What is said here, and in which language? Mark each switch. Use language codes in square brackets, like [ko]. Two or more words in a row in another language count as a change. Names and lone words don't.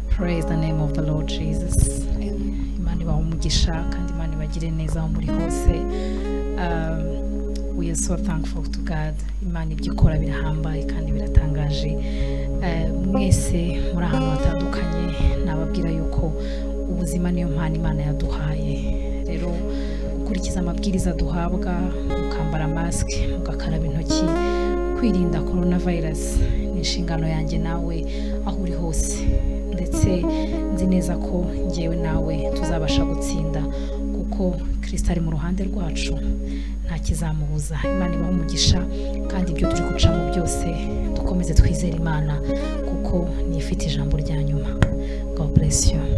[en] Praise the name of the Lord Jesus. [rw] Imana ibaha umugisha kandi Imana ibagire neza aho muri hose. [en] We are so thankful to God. [rw] Imana ibyo ikora birahambaye kandi biratangaje. Mwese muri ahantu hatandukanye nababwira yuko ubuzima niyo mpano Imana yaduhaye. Rero gukurikiza amabwiriza duhabwa, mukambara mask, mugakaraba intoki, kwirinda coronavirus ni inshingano yanjye nawe aho uri hose. Ndetse nzi neza ko ngewe nawe tuzabasha gutsinda kuko Kristo ari mu ruhande rwacu, nta kizamubuza. Imana ibaha umugisha kandi ibyo turi gucamo byose dukomeze twizere Imana kuko ni ifite ijambo rya nyuma. [en] God bless you.